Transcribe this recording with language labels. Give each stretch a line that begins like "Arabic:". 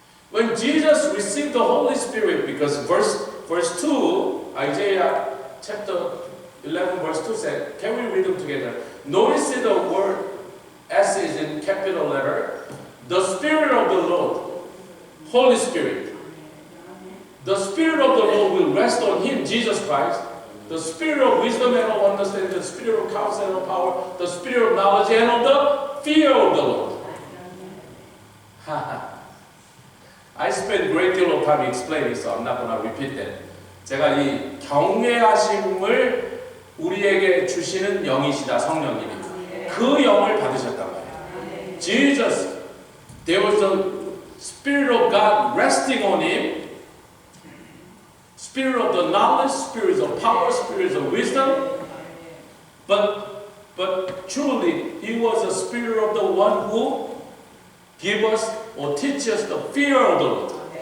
English: When Jesus received the Holy Spirit, because verse 2, Isaiah chapter 11 verse 2 said, can we read them together? Notice the word S is in capital letter. The Spirit of the Lord, Holy Spirit. The Spirit of the Lord will rest on Him, Jesus Christ. The Spirit of wisdom and of understanding, the Spirit of counsel and of power, the Spirit of knowledge and of the fear of the Lord. I spent a great deal of time explaining, so I'm not going to repeat that.
Korean: 제가 이 경외하심을 우리에게 주시는 영이시다, 성령님이. 그 영을 받으셨단 말이에요.
English: Jesus, there was the Spirit of God resting on Him. Spirit of the knowledge, spirits of power, spirits of wisdom. But truly, He was the Spirit of the one who gives us or teaches us the fear of the Lord.